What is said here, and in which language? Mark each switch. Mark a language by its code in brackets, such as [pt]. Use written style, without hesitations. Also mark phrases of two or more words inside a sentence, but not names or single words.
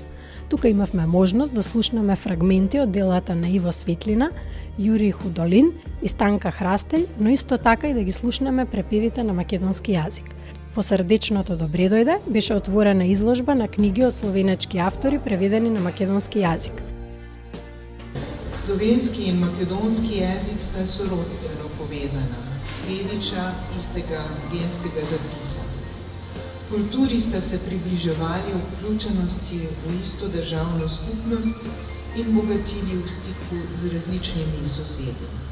[mk] Тука имавме можност да слушнеме фрагменти од делата на Иво Светлина, Јурий Худолин и Станка Храстелј, но исто така и да ги слушнеме препевите на македонски јазик. По срдечното добре дојде беше отворена изложба на книги од словенечки автори преведени на македонски јазик. [sl] Slovenski in makedonski jezik sta sorodstveno povezana, dediča istega genskega zapisa. Kulturi sta se približevali vključenosti v isto državno skupnost in bogatili v stiku z različnimi sosedi.